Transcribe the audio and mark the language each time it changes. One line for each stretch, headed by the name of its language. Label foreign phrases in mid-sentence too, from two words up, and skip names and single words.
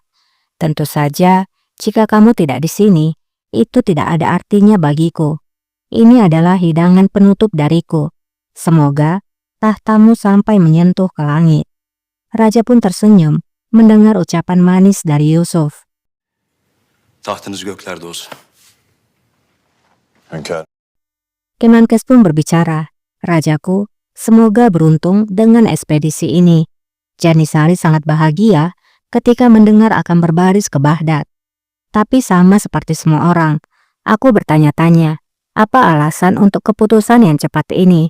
Indonesian: Tentu saja, jika kamu tidak di sini, itu tidak ada artinya bagiku. Ini adalah hidangan penutup dariku. Semoga tahtamu sampai menyentuh ke langit. Raja pun tersenyum mendengar ucapan manis dari Yusuf.
Turkish: Tahtınız göklerde olsun. Hünkâr.
Indonesian: Kemenkes pun berbicara, rajaku, semoga beruntung dengan ekspedisi ini. Janisari sangat bahagia ketika mendengar akan berbaris ke Baghdad. Tapi sama seperti semua orang, aku bertanya-tanya, apa alasan untuk keputusan yang cepat ini?